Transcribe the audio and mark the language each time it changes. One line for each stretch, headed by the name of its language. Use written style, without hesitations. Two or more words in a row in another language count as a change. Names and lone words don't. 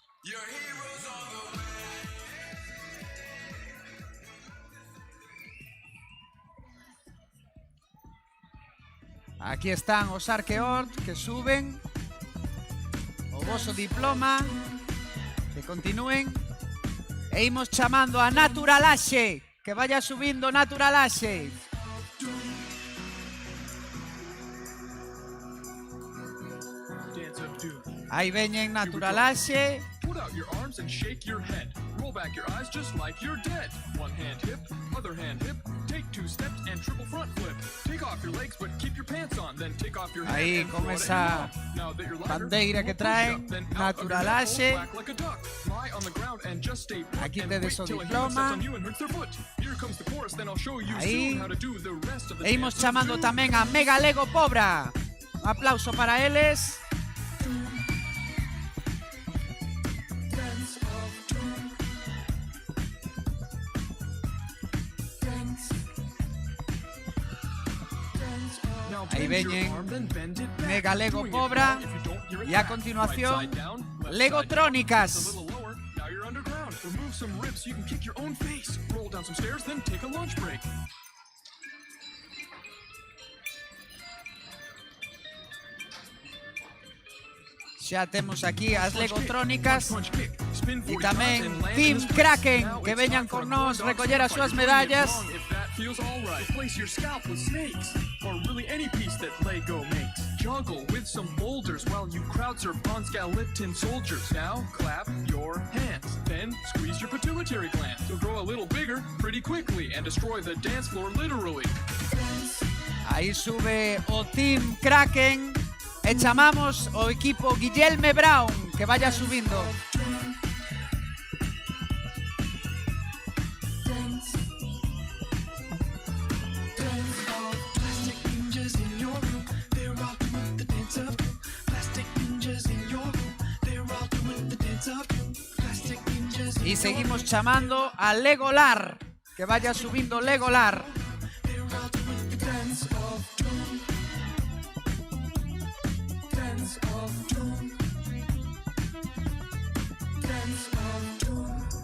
Galician: Aquí están os Arqueort que suben o voso diploma, que continúen. E imos chamando a Naturalaxe, que vaya subindo Naturalaxe. Aí veñen Naturalaxe.
English: Put out your arms and shake your head. Roll back your eyes just like you're dead. One hand hip, other hand hip. Take 2 steps and triple front flip. Take off your legs but keep your pants on. Then take off your hat
Galician: Aí
English: and
Galician: con
English: throw it
Galician: esa
English: in your mouth. Now that you're lighter,
Galician: bandeira que
English: more push-up.
Galician: traen,
English: Then out of your neck,
Galician: Naturalaxe.
English: roll back like a duck. Lie on the ground and just stay put.
Galician: Aquí
English: And
Galician: tedes
English: wait
Galician: o
English: till a human
Galician: diploma.
English: steps on you and hurts their foot. Here comes the chorus, then I'll show you
Galician: Aí.
English: soon how to do the rest of the
Galician: E imos
English: dance of
Galician: chamando
English: doom.
Galician: tamén a Mega Lego Pobra. Un aplauso para eles.
English: Now
Galician: Ahí
English: bend your
Galician: veñen
English: arm, then bend it back.
Galician: Mega Lego
English: Doing it
Galician: Pobra.
English: wrong if you don't hear it
Galician: Y a
English: back.
Galician: continuación,
English: Right side down, left side down.
Galician: Legotrónicas.
English: A little lower, now you're underground. Remove some ribs so you can kick your own face. Roll down some stairs, then take a lunch break.
Galician: Xa temos aquí as Legotrónicas.
English: Punch, kick, spin
Galician: E
English: 40
Galician: tamén
English: times and land
Galician: Team
English: in the
Galician: Kraken,
English: Now
Galician: que
English: it's
Galician: veñan
English: time for
Galician: con
English: a
Galician: nós
English: corn dog
Galician: recoller as
English: snack
Galician: súas
English: fight. You're doing it
Galician: medallas.
English: wrong if that feels all right. Replace your scalp with snakes, or really any piece that Lego makes. Juggle with some boulders while you crowd surf on skeleton soldiers. Now clap your hands, then squeeze your pituitary gland. You'll grow a little bigger pretty quickly and destroy the dance floor literally.
Galician: Aí sube o Team Kraken. E chamamos o equipo Guillerme Brown, que vaya subindo.
English: Plastic ninjas in your room, they're all doing the dance of doom. Plastic ninjas in your room, they're all doing the dance of doom. Plastic ninjas in
Galician: E seguimos chamando a Legolar, que vaya subindo Legolar.
English: they're all doing the dance of doom. Dance of doom. Dance of doom.